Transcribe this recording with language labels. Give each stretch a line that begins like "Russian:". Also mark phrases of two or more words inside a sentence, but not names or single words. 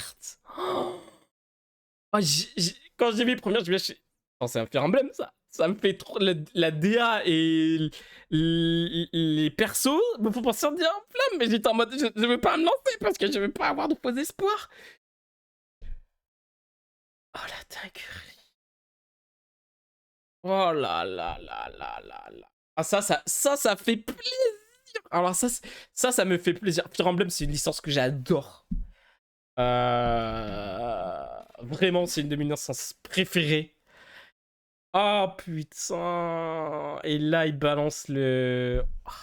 French: Oh, quand j'ai vu les premières, je me suis dit, oh, c'est un Fire Emblem ça. Ça me fait trop la DA et les persos me font penser à un Fire Emblem, mais j'étais en mode je veux pas me lancer parce que je veux pas avoir de faux espoirs. Oh la dinguerie. Oh là là là là là là. Ah ça fait plaisir. Alors ça me fait plaisir. Fire Emblem, c'est une licence que j'adore. Vraiment, c'est une de mes licences préférées. Oh putain. Et là, il balance le... Oh.